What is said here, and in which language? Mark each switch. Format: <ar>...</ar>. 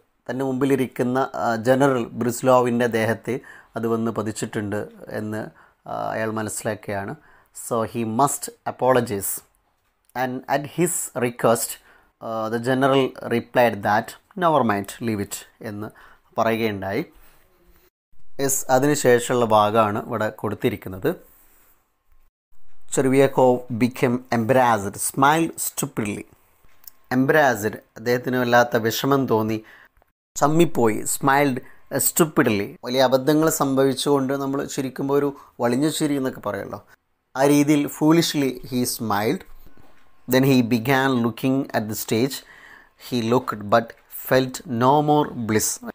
<ml>തൻ്റെ മുമ്പിലിരിക്കുന്ന ജനറൽ ബ്രിസ്ലോവിൻ്റെ ദേഹത്തെ അത് വന്ന് പതിച്ചിട്ടുണ്ട് എന്ന് അയാൾ മനസ്സിലാക്കുകയാണ്.</ml> <en>So he must apologise. And at his request the general replied that never mind, leave it</en> <ml>എന്ന് പറയുകയുണ്ടായി. യെസ്, അതിനുശേഷമുള്ള ഭാഗമാണ് ഇവിടെ കൊടുത്തിരിക്കുന്നത്.</ml> <en>Chervyakov became embarrassed, smiled stupidly.</en> <ml>Embarrassed, അദ്ദേഹത്തിന് വല്ലാത്ത വിഷമം തോന്നി, ചമ്മിപ്പോയി.</ml> <en>smiled stupidly,</en> <ml>വലിയ അബദ്ധങ്ങൾ സംഭവിച്ചുകൊണ്ട് നമ്മൾ ചിരിക്കുമ്പോൾ ഒരു വളിഞ്ഞ ചിരി എന്നൊക്കെ പറയുമല്ലോ, ആ രീതിയിൽ</ml> <en>Foolishly he smiled. Then he began looking at the stage. He looked but felt no more bliss.</en>